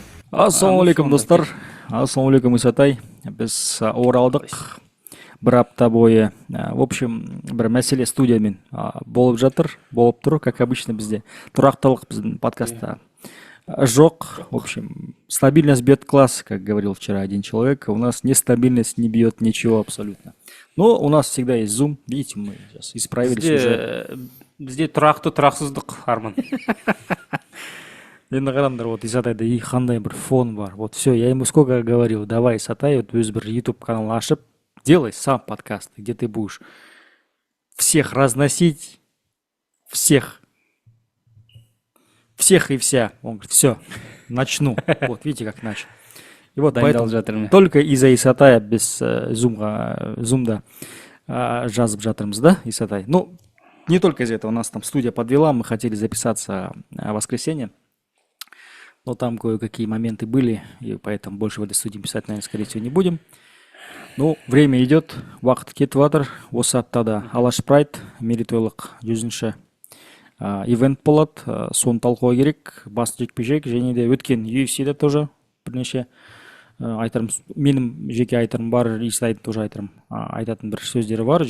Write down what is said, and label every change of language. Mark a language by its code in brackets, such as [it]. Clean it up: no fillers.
[kk] Ассалаумағалейкум достар. Ассалаумағалейкум Исатай. Біз оралдық бір апта бойы. [ru] В общем, [kk] бір мәселе студиямен болып тұр, [ru] как обычно [kk] бізде. Тұрақтылық біздің подкастта жоқ. [ru] В общем, стабильность бьет класс, как говорил вчера один человек. У нас нестабильность не бьет ничего абсолютно. Но у нас всегда есть Zoom. Видите, мы сейчас исправились уже. [kk] Бізде тұрақты тұрақсыздық, Арман. Енді қараңдар, вот Исатайда и қандай бір фон бар. [ru] Вот все, я ему сколько говорил, давай, Исатай, вот [kk] өз бір YouTube канал ашып, [ru] делай сам подкаст, где ты будешь всех разносить, всех и вся. Он говорит, все, начну. Вот, видите, как начал. И вот поэтому только из-за Исатая [kk] без зумда жазып жатырмыз, [ru] да, Исатай? Ну, не только из-за этого, у нас там студия подвела, мы хотели записаться в воскресенье, но там кое-какие моменты были, и поэтому больше в этой студии писать, наверное, скорее всего, не будем. Ну, время идет, [kk] уақыт кетіп жатыр. Осы аптада Алаш Прайд мерейтойлық 100-ші ивент болады, соны талқылау керек. Басты жекпе-жек, және де өткен UFC-де [ru] тоже [kk] бірнеше айтарым, менің жеке айтарым бар, Исатайдың тоже айтатын бір сөздері бар.